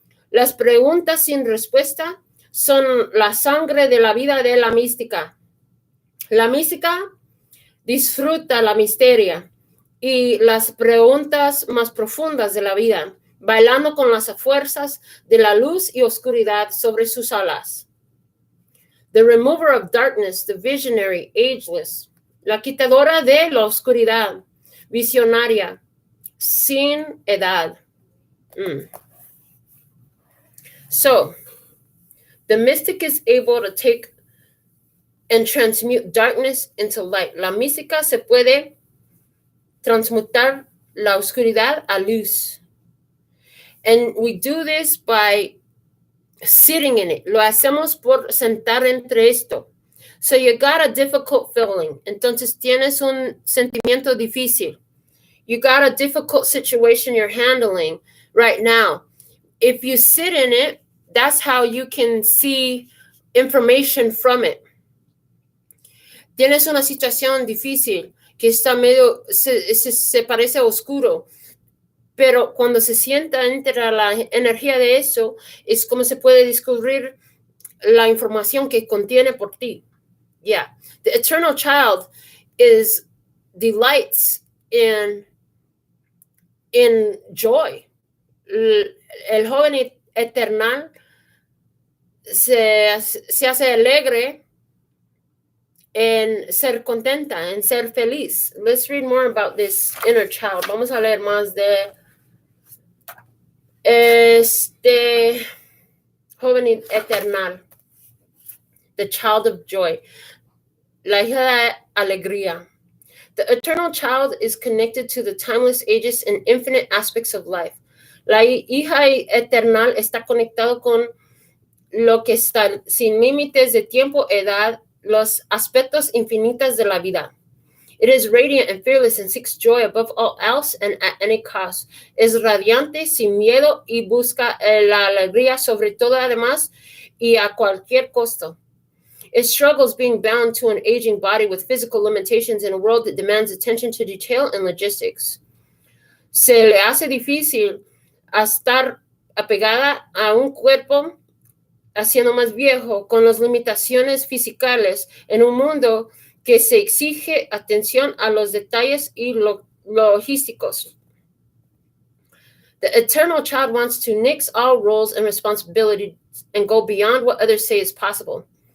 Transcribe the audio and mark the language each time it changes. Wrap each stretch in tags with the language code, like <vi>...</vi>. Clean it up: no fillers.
<es>Las preguntas sin respuesta son la sangre de la vida de la mística. La mística disfruta la misteria y las preguntas más profundas de la vida, bailando con las fuerzas de la luz y oscuridad sobre sus alas.</es> <en>The remover of darkness, the visionary, ageless.</en> <es>La quitadora de la oscuridad, visionaria, sin edad.</es> <en>So, the mystic is able to take and transmute darkness into light.</en> <es>La mística se puede transmutar la oscuridad a luz.</es> <en>And we do this by sitting in it.</en> <es>Lo hacemos por sentar entre esto.</es> <en>So you got a difficult feeling.</en> <es>Entonces tienes un sentimiento difícil.</es> <en>You got a difficult situation you're handling right now. if you sit in it, that's how you can see information from it.</en> <es>Tienes una situación difícil que está medio, se parece oscuro, pero cuando se sienta entra la energía de eso, es como se puede descubrir la información que contiene por ti. Yeah.</es> <en>The eternal child delights in joy.</en> <es>El joven eternal se hace alegre en ser contenta, en ser feliz.</es> <en>Let's read more about this inner child.</en> <es>Vamos a leer más de este joven eternal.</es> <en>The child of joy.</en> <es>La hija de alegría.</es> <en>The eternal child is connected to the timeless ages and infinite aspects of life.</en> <es>La hija eternal está conectado con lo que está sin límites de tiempo, edad, los aspectos infinitos de la vida.</es> <en>It is radiant and fearless and seeks joy above all else and at any cost.</en> <es>Es radiante, sin miedo y busca la alegría sobre todo además y a cualquier costo.</es> <en>It struggles being bound to an aging body with physical limitations in a world that demands attention to detail and logistics.</en> <es>Se le hace difícil estar apegada a un cuerpo haciendo más viejo con las limitaciones físicas en un mundo que se exige atención a los detalles y logísticos.</es> <en>The eternal child wants to nix all roles and responsibilities and go beyond what others say is possible.</en>